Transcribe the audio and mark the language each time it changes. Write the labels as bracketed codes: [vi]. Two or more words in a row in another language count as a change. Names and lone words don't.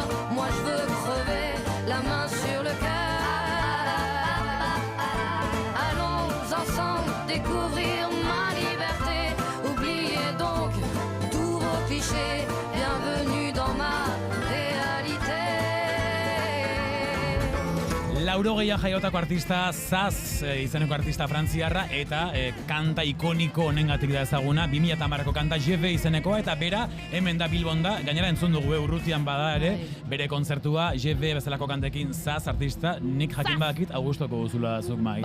[fr] Moi je veux crever, la main sur le cœur. Allons ensemble découvrir ma liberté. Oubliez donc tous vos clichés. Bienvenue dans ma réalité. [eu] Laurogeia jaiotako artista, Zaz izeneko artista frantziarra, eta kanta ikoniko honengatik da ezaguna, 2010ko kanta Jeve izenekoa, eta bera hemen da Bilbon da, gainera entzun dugu urrutian bada ere, bere kontzertua Jeve bezalako kantekin Zaz artista, nik jakin badakit Augustoko duzula zuk maiz,